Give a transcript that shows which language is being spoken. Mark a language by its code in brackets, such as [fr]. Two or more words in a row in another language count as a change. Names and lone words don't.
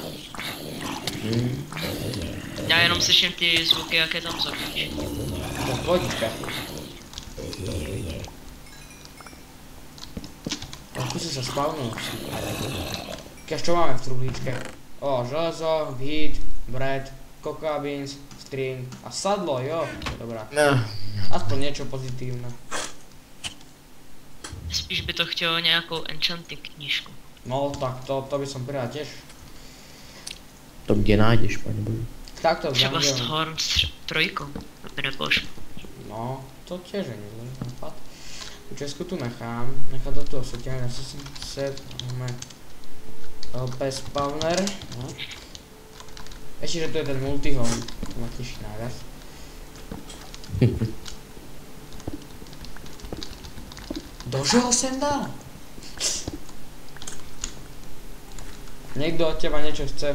[cs] Já jenom slyším ty zvuky, jak je tam zavřeš. [sk] To pohodička. Skúsim sa spavnúť. Keďže čo máme v truhlíčke? O, železo, [en] heat, bread, cocoa beans, string [cs] a sadlo, jo. Dobrá. [sk] Aspoň niečo pozitívne. [cs] Spíš by to chtělo nějakou enchanting knížku. [sk] No tak to by som prijal tiež. To kde nájdeš, pane Bože? Tak to [cs] Třeba [sk] vzájemne. [cs] Storm s trojkou, to by nebylo špatné. [sk] No, to tiež je nezlý nápad. Tu česku tu nechám do toho setia, zase si set, máme LP spawner, no. Ešte, že to je ten multihome, to ma teší najviac. Dožil sem dal? Niekto od teba niečo chce.